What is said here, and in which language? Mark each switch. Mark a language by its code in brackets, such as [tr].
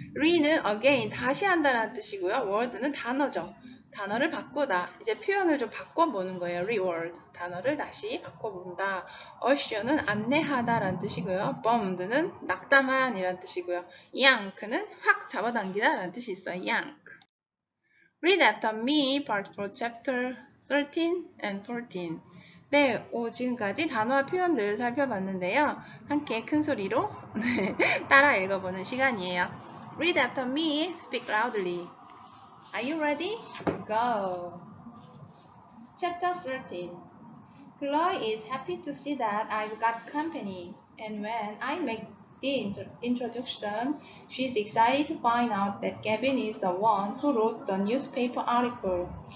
[ko] re는 again 다시 한다는 뜻이고요. word는 단어죠. 단어를 바꾸다. 이제 표현을 좀 바꿔보는 거예요. reward. 단어를 다시 바꿔본다. usher는 안내하다라는 뜻이고요. bombed는 낙담한이라는 뜻이고요. yank는 확 잡아당기다라는 뜻이 있어요. [en] yank. Read after me, part 4, chapter 13 and 14. [ko] 네, 지금까지 단어와 표현들 살펴봤는데요. 함께 큰 소리로 따라 읽어보는 시간이에요. [en] Read after me, speak loudly. Are you ready? Go! Chapter 13. Chloe is happy to see that I've got company, and when I make the introduction, she's excited to find out that Gavin is the one who wrote the newspaper article.